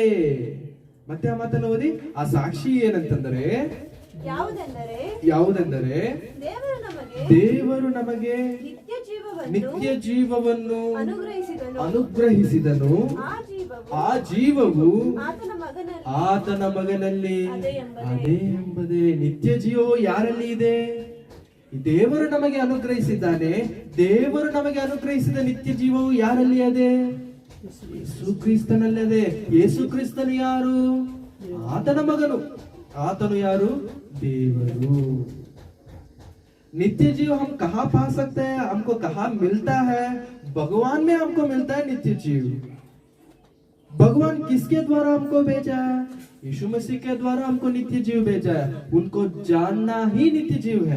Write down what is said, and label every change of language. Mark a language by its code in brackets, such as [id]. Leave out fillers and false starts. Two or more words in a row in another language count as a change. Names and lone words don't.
[kn] ಮತ್ತೆ ಆ ಮಾತನ್ನು ಓದಿ, ಆ ಸಾಕ್ಷಿ ಏನಂತಂದರೆ ಯಾವುದೆಂದರೆ ದೇವರು ನಮಗೆ ನಿತ್ಯ ಜೀವವನ್ನು ಅನುಗ್ರಹಿಸಿದನು, ಆ ಜೀವವು ಆತನ ಮಗನಲ್ಲಿ ಅದೇ ಎಂಬುದೇ। ನಿತ್ಯ ಜೀವವು ಯಾರಲ್ಲಿ ಇದೆ? ದೇವರು ನಮಗೆ ಅನುಗ್ರಹಿಸಿದ್ದಾನೆ. ದೇವರು ನಮಗೆ ಅನುಗ್ರಹಿಸಿದ ನಿತ್ಯ ಜೀವವು ಯಾರಲ್ಲಿ ಇದೆ? ಯೇಸು ಕ್ರಿಸ್ತನಲ್ಲಿದೆ. ಯೇಸು ಕ್ರಿಸ್ತನು ಯಾರು? ಆತನ ಮಗನು. ಆತನು ಯಾರು? देवरू। [hi] नित्य जीव हम कहाँ पा सकते हैं? हमको कहाँ मिलता है? भगवान में हमको मिलता है नित्य जीव। भगवान किसके द्वारा हमको भेजा है? यीशु मसीह के द्वारा हमको नित्य जीव भेजा है। उनको जानना ही नित्य जीव है।